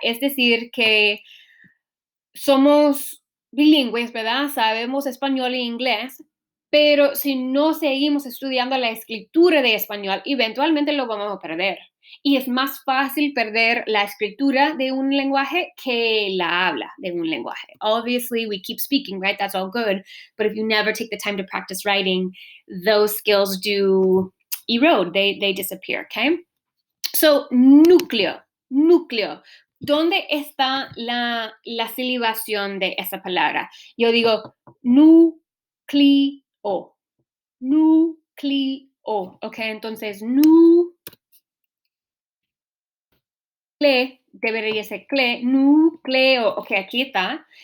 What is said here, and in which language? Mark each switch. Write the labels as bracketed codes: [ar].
[es] Es decir, que somos bilingües, ¿verdad? Sabemos español e inglés, pero si no seguimos estudiando la escritura de español, eventualmente lo vamos a perder. Y es más fácil perder la escritura de un lenguaje que la habla de un lenguaje. [en] Obviously, we keep speaking, right? That's all good. But if you never take the time to practice writing, those skills do erode, they disappear, okay? So, núcleo. [es] ¿Dónde está la silibación de esa palabra? Yo digo núcleo, núcleo, ¿ok? Entonces, debería ser núcleo, ok, aquí está.